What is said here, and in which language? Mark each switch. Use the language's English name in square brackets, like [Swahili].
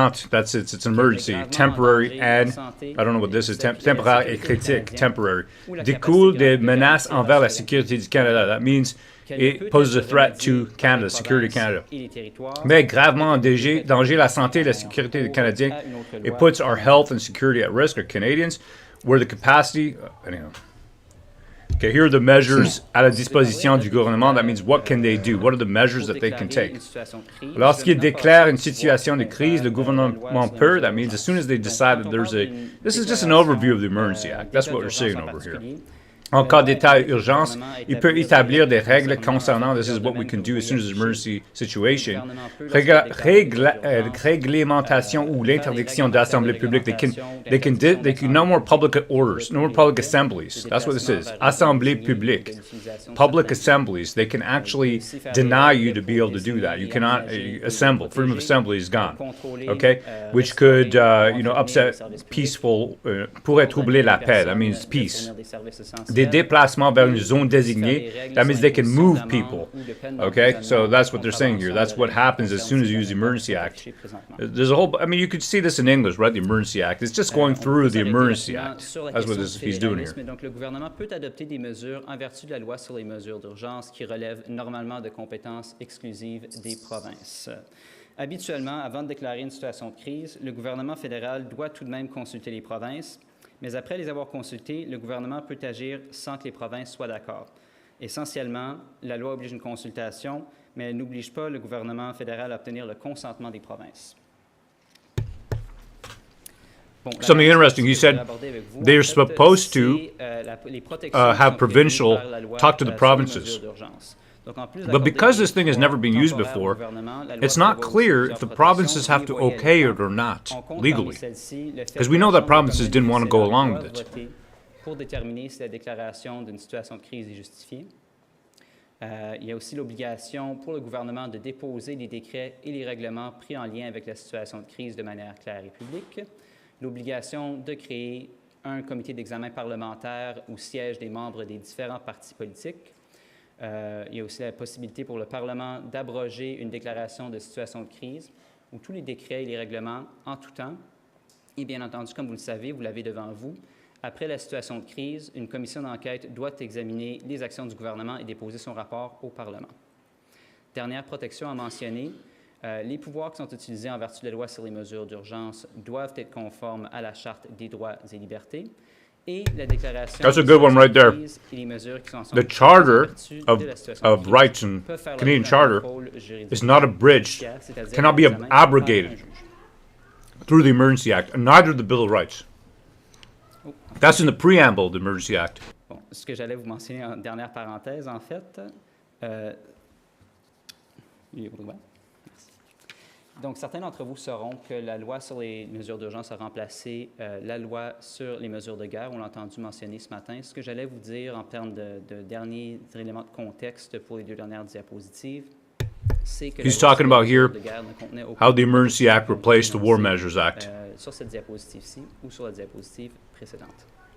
[English] That's it. It's an emergency, temporary, and I don't know what this is. [French] Temporaire et critique, [English] temporary. [French] Découle des menaces envers la sécurité du Canada. [English] That means it poses a threat to Canada, security of Canada. [French] Met gravement en danger la santé et la sécurité des Canadiens. [English] It puts our health and security at risk, our Canadians, where the capacity, anyhow. Okay, here are the measures [French] à la disposition du gouvernement. [English] That means what can they do? What are the measures that they can take? [French] Lorsqu'ils déclarent une situation de crise, le gouvernement peut. [English] That means as soon as they decide that there's a... This is just an overview of the Emergency Act. That's what we're saying over here. [French] En cas d'état d'urgence, il peut établir des règles concernant, [English] this is what we can do as soon as an emergency situation, [French] réglementation ou l'interdiction d'assemblées publiques. [English] They can no more public orders, no more public assemblies. That's what this is. [French] Assemblée publique. [English] Public assemblies. They can actually deny you to be able to do that. You cannot assemble. Freedom of assembly is gone. Okay? Which could, upset peaceful, [French] pourrait troubler la paix. [English] That means peace. [French] Des déplacements vers une zone désignée, [English] that means they can move people. Okay, so that's what they're saying here. That's what happens as soon as you use the Emergency Act. There's a whole, you could see this in English, right? The Emergency Act. It's just going through the Emergency Act. That's what he's doing here. [French] Donc, le gouvernement peut adopter des mesures en vertu de la loi sur les mesures d'urgence qui relèvent normalement de compétences exclusives des provinces. Habituellement, avant de déclarer une situation de crise, le gouvernement fédéral doit tout de même consulter les provinces. Mais après les avoir consultés, le gouvernement peut agir sans que les provinces soient d'accord. Essentiellement, la loi oblige une consultation, mais elle n'oblige pas le gouvernement fédéral à obtenir le consentement des provinces. [English] Something interesting, he said they're supposed to have provincial talk to the provinces. But because this thing has never been used before, it's not clear if the provinces have to okay it or not, legally. Because we know that provinces didn't want to go along with it. [French] Pour déterminer si la déclaration d'une situation de crise est justifiée. Il y a aussi l'obligation pour le gouvernement de déposer les décrets et les règlements pris en lien avec la situation de crise de manière claire et publique. L'obligation de créer un comité d'examen parlementaire où siègent des membres des différents partis politiques. Il y a aussi la possibilité pour le Parlement d'abroger une déclaration de situation de crise où tous les décrets et les règlements en tout temps. Et bien entendu, comme vous le savez, vous l'avez devant vous, après la situation de crise, une commission d'enquête doit examiner les actions du gouvernement et déposer son rapport au Parlement. Dernière protection à mentionner, les pouvoirs qui sont utilisés en vertu de la loi sur les mesures d'urgence doivent être conformes à la Charte des droits et libertés. [English] That's a good one right there. The Charter of Rights and Canadian Charter is not abridged, cannot be abrogated through the Emergency Act, and neither the Bill of Rights. That's in the preamble of the Emergency Act. [French] Bon, ce que j'allais vous mentionner en dernière parenthèse, en fait, donc, certains d'entre vous sauront que la loi sur les mesures d'urgence a remplacé la loi sur les mesures de guerre. On l'a entendu mentionner ce matin. Ce que j'allais vous dire en termes de derniers éléments de contexte pour les deux dernières diapositives, c'est que [English] he's talking about here how the Emergency Act replaced the War Measures Act. [French] Sur cette diapositive-ci ou sur la diapositive précédente.